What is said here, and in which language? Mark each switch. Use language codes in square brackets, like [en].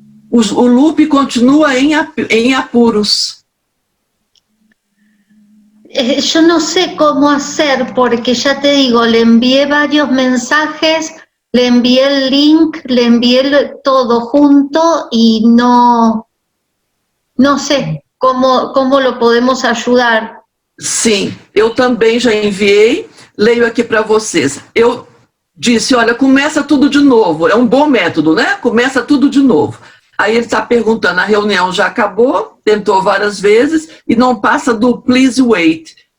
[pt] O loop continua em apuros. [es] Yo no sé cómo hacer, porque ya te digo, le envié varios mensajes, le envié el link, le envié todo junto y no sé cómo lo podemos ayudar. [pt] Sim, eu também já enviei, leio aqui para vocês. Eu disse, olha, começa tudo de novo, é um bom método, né? Começa tudo de novo. Aí ele está perguntando, a reunião já acabou, tentou várias vezes e não passa do [en] please wait.